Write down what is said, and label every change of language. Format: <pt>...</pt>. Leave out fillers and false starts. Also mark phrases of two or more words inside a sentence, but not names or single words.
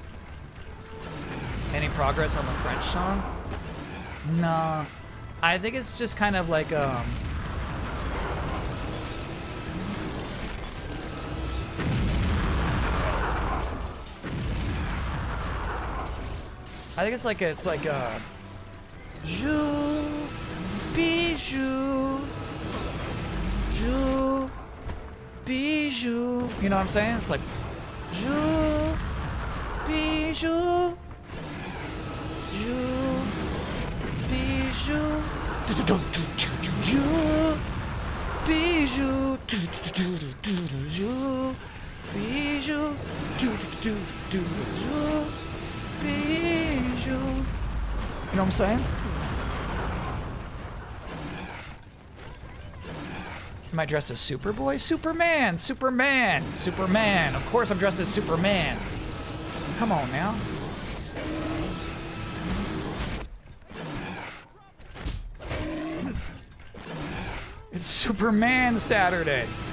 <en>Any progress on the French song? No. I think it's just kind of like I think it's like Jou, bijou, jou, bijou. You know what I'm saying? It's like Jou, bijou, jou, bijou, jou, bijou, jou, bijou, jou, bijou. You know what I'm saying? Am I dressed as Superboy? Superman! Superman! Superman! Of course I'm dressed as Superman. Come on now. It's Superman Saturday.</en>